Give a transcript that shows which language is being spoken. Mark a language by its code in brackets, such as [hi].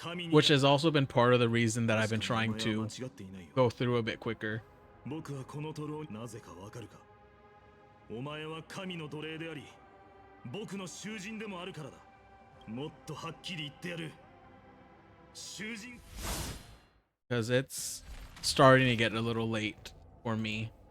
[en] Which has also been part of the reason that I've been trying to go through a bit quicker. [ja] 僕はこのトロをなぜかわかるか。お前は神の奴隷であり、僕の囚人でもあるからだ。もっとはっきり言ってやる。囚人。 [en] Because it's starting to get a little late for me.